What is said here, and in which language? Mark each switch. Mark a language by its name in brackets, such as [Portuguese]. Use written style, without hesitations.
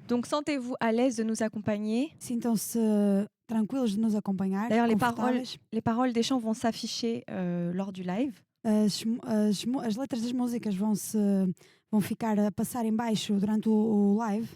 [French] Donc sentez-vous à l'aise de nous accompagner. [Portuguese] Sintam-se tranquilos de nos acompanhar. [French] D'ailleurs, [Portuguese] Confortáveis. [French] les paroles des chants vont s'afficher lors du live. [Portuguese] As letras das músicas vão ficar a passar em baixo durante o live.